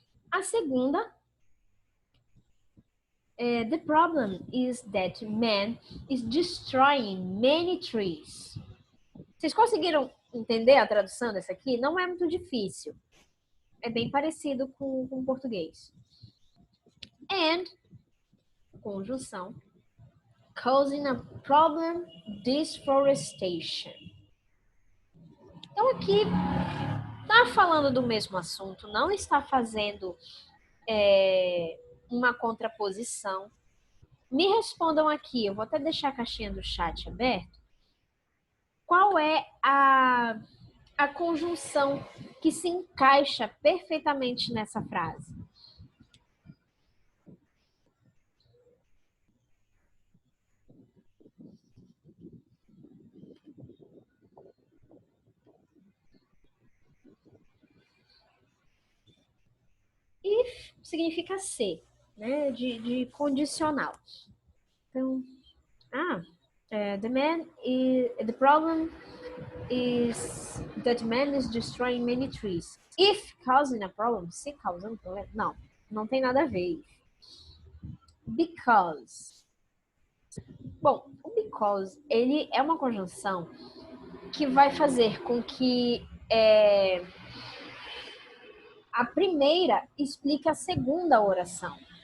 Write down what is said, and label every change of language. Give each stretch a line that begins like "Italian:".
Portuguese: A segunda é
English: the problem is that man is destroying many trees.
Portuguese: Vocês conseguiram entender a tradução dessa aqui? Não é muito difícil. É bem parecido com o português.
English: And, conjunção, causing a problem deforestation.
Portuguese: Então aqui está falando do mesmo assunto, não está fazendo uma contraposição. Me respondam aqui, eu vou até deixar a caixinha do chat aberta. Qual é a conjunção que se encaixa perfeitamente nessa frase? If significa ser, né? De condicional. Então,
English: the problem is that man is destroying many trees. If causing a problem,
Portuguese: se causando problema, não tem nada a ver. Because. Bom, o because, ele é uma conjunção que vai fazer com que a primeira explique a segunda oração.